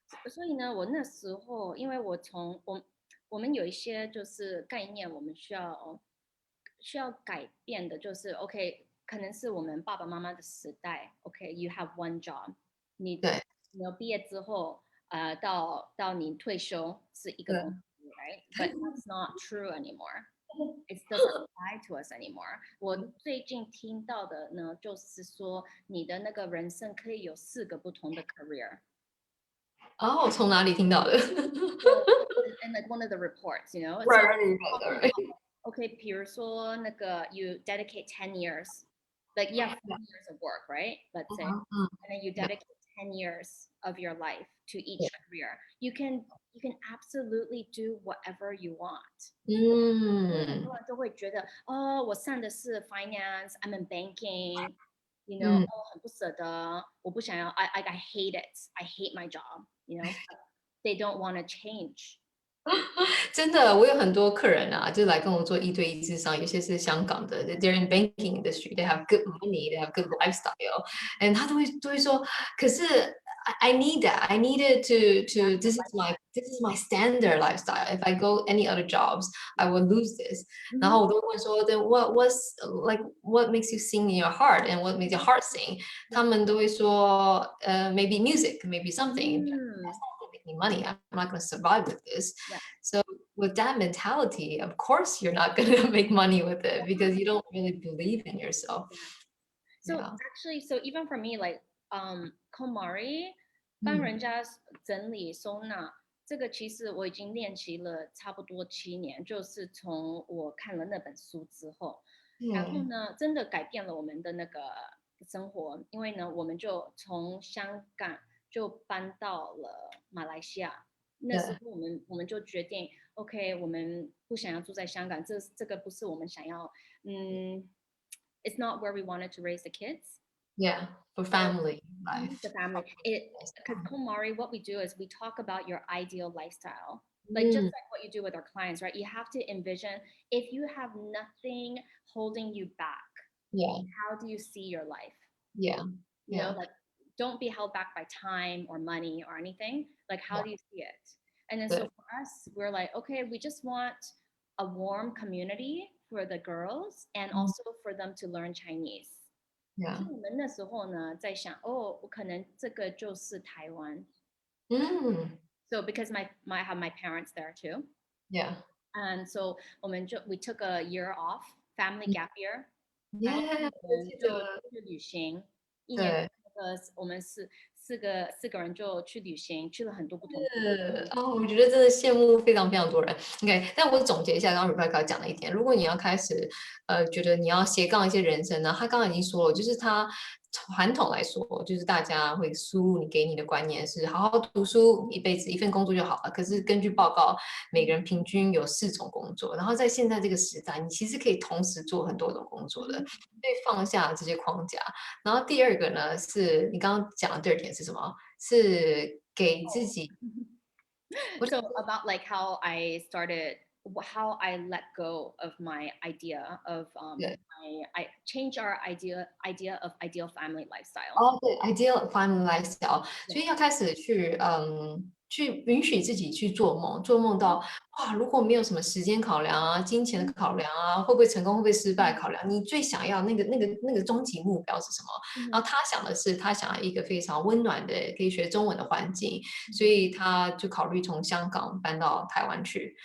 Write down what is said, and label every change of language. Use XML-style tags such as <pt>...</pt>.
<zh>所以呢，我那时候因为我们有一些就是概念，我们需要改变的，就是 OK，可能是我们爸爸妈妈的时代，OK，</zh> <en>you have one job，</en> <zh>你毕业之后，到你退休是一个公司，</zh> <en>right？But that's not true anymore. It doesn't apply to us anymore.</en> <zh>我最近听到的呢，就是说你的那个人生可以有4个不同的 career。哦，从哪里听到的？</zh> <en>And like one of the reports, you know. Right. Okay,</en> <zh>比如说那个</zh> <en>you dedicate 10 years, like you have 4 years of work, right? Let's say, and then you dedicate 10 years of your life to each career. You can absolutely do whatever you want.</en> <zh>很多人就会觉得，哦，我上的是 finance,</zh> <en>I'm in banking, you know,</en> <zh>很不舍得，我不想要</zh> <en>I hate it. I hate my job, you know. They don't want to change.</en> <zh>真的，我有很多客人啊，就来跟我做1对1咨商，有些是香港的，</zh> <en>they're in banking industry, they have good money, they have good lifestyle, and</en> <zh>他都会说，可是</zh> <en>I need that, I need it to this is my standard lifestyle. If I go any other jobs, I will lose this.</en> <zh>然后我都会问说，</zh> <en>then what makes you sing in your heart and what makes your heart sing?</en> <zh>他们都会说，</zh> <en>maybe music, maybe something. Making money. I'm not going to survive with this. So with that mentality, of course you're not going to make money with it because you don't really believe in yourself.</en> <zh>So actually, so even for me, like KonMari 帮人家整理收纳，这个其实我已经练习了差不多7年，就是从我看了那本书之后，然后呢，真的改变了我们的那个生活，因为呢，我们就从香港就搬到了马来西亚。那时候我们就决定 ，OK， 我们不想要住在香港，这个不是我们想要，</zh> <en>it's not where we wanted to raise the kids. Yeah, for family life. The family. Because KonMari, what we do is we talk about your ideal lifestyle. Like just like what you do with our clients, right? You have to envision if you have nothing holding you back. How do you see your life? You know, like don't be held back by time or money or anything. Like how do you see it? And then so for us, we're like, okay, we just want a warm community for the girls and also for them to learn Chinese.</en> <zh>所以我们那时候呢，在想，哦，我可能这个就是台湾。</zh> <en>So because I have my parents there too. And so we took a year off, family gap year.</en> <zh>然后我们就去旅行，1年我们四个人就去旅行，去了很多不同的。我觉得真的羡慕非常非常多人。OK， 但我总结一下刚刚 Rebecca 讲的一点，如果你要开始觉得你要斜杠一些人生呢，他刚刚已经说了，就是他传统来说，就是大家会输入给你的观念是好好读书，一辈子1份工作就好了。可是根据报告，每个人平均有4种工作，然后在现在这个时代，你其实可以同时做很多种工作的，所以放下这些框架。然后第二个呢，是你刚刚讲的第2点是什么？是给自己。</zh> <en>So about like how I let go of my idea of I change our idea of ideal family lifestyle.</en> <zh>对 ，</zh> <en>ideal family lifestyle，</en> <zh>所以要开始去允许自己去做梦，做梦到哇，如果没有什么时间考量啊、金钱的考量啊，会不会成功、会不会失败考量，你最想要那个终极目标是什么？然后他想的是，他想要一个非常温暖的、可以学中文的环境，所以他就考虑从香港搬到台湾去。</zh>